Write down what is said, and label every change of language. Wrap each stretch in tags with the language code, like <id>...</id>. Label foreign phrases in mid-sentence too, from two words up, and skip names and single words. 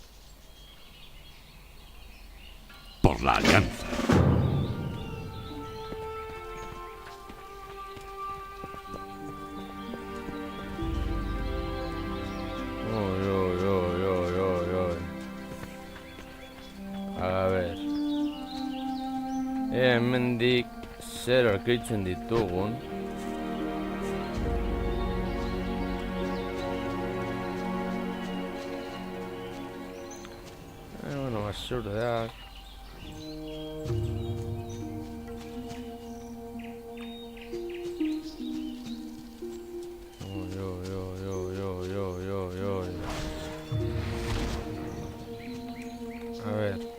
<es>Por la alianza. A ver.</es> <eu>Hemendik zer aurkitzen ditugun. Bueno, basurdeak.</eu> <es>A ver.</es>